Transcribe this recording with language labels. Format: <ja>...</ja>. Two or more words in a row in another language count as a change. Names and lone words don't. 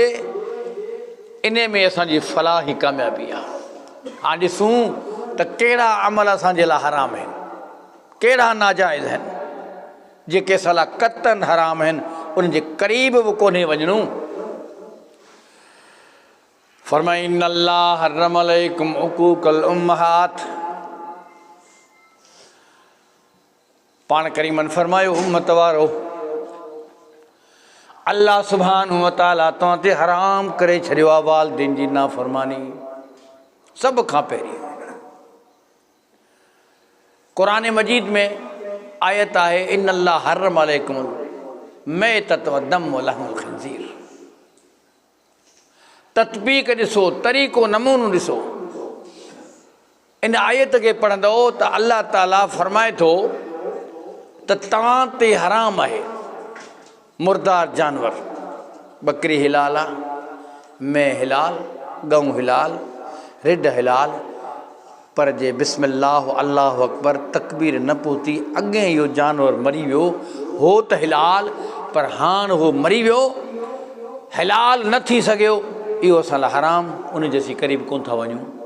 <sd>इन में असांजी फलाह ई कामयाबी आहे। हाणे ॾिसूं त कहिड़ा अमल असांजे लाइ हराम आहिनि, कहिड़ा नाजाइज़ आहिनि, जेके असां लाइ क़तन हराम आहिनि, उन्हनि जे क़रीब बि कोन्हे वञणो।</sd> <ar>फरमाई إن الله حرم عليكم عقوق الأمهات.</ar> <sd>पाण करीमन फरमायो, उम्मत वारो, अल्लाह</sd> <ar>سبحانه وتعالى</ar> <sd>तव्हां ते हराम करे छॾियो आहे वालिदैन जी नाफ़रमानी। सभ खां पहिरीं क़ुरान मजीद में आयत आहे,</sd> <ar>إن الله حرم عليكم الميتة والدم ولحم الخنزير.</ar> <sd>तत्बीक ॾिसो, तरीक़ो, नमूनो ॾिसो। इन आयत खे पढ़ंदो त अल्लाह ताला फरमाए थो त तव्हां ते हराम आहे मुर्दार जानवर, बकरी हिलाल आहे, मैं हिलाल, गऊं हिलाल, रिढ हिलाल, पर जे</sd> <ar>بسم الله الله أكبر</ar> <sd>तकबीर न पहुती अॻे इहो जानवर मरी वियो हो त हिलाल, पर हाणे उहो मरी वियो, हिलाल न थी सघियो, इहो असां लाइ हराम, उन जे असीं क़रीब कोन था वञूं।</sd>